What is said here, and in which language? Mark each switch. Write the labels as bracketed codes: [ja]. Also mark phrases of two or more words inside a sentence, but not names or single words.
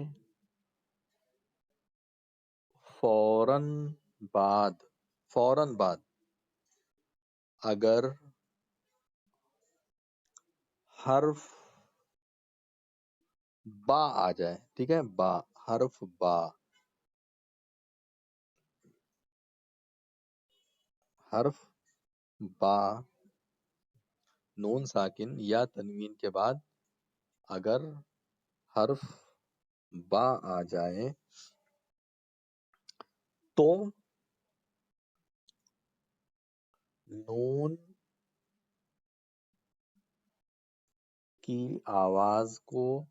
[ur] فوراً بعد اگر حرف با آ جائے. ٹھیک ہے، با، حرف با، حرف با نون ساکن یا تنوین کے بعد اگر حرف با آ جائے تو نون کی آواز کو